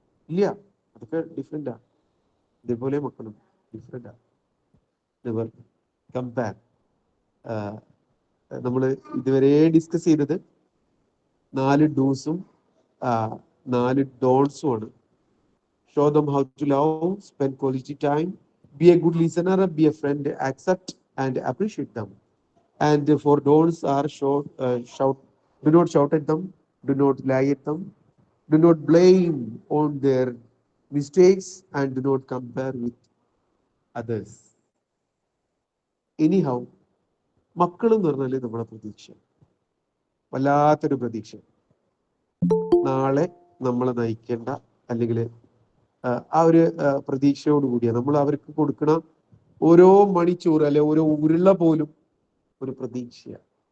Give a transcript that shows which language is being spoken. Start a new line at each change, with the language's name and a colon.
Malayalam: ഇല്ല. അതൊക്കെ ഡിഫറെന്റാ. ഇതേപോലെ മക്കളും ഡിഫറെന്റാ.
English: Never compare.
Malayalam: നമ്മൾ ഇതുവരെ ഡിസ്കസ് ചെയ്തത് 4 ഡൂസും 4 ഡോൺസും ആണ്.
English: Show them how to love, spend quality time, be a good listener, be a friend, accept and appreciate them. And for don'ts are shout, do not shout at them, do not lie at them, do not blame on their mistakes, and do not compare with others.
Malayalam: Anyhow, മക്കൾ എന്ന് പറഞ്ഞാൽ നമ്മുടെ പ്രതീക്ഷ, വല്ലാത്തൊരു പ്രതീക്ഷ. നാളെ നമ്മളെ നയിക്കേണ്ട, അല്ലെങ്കിൽ ആ ഒരു പ്രതീക്ഷയോടുകൂടിയാണ് നമ്മൾ അവർക്ക് കൊടുക്കണ ഓരോ മണിച്ചോറ് അല്ലെ ഓരോ ഉരുള പോലും ഒരു പ്രതീക്ഷയാണ്.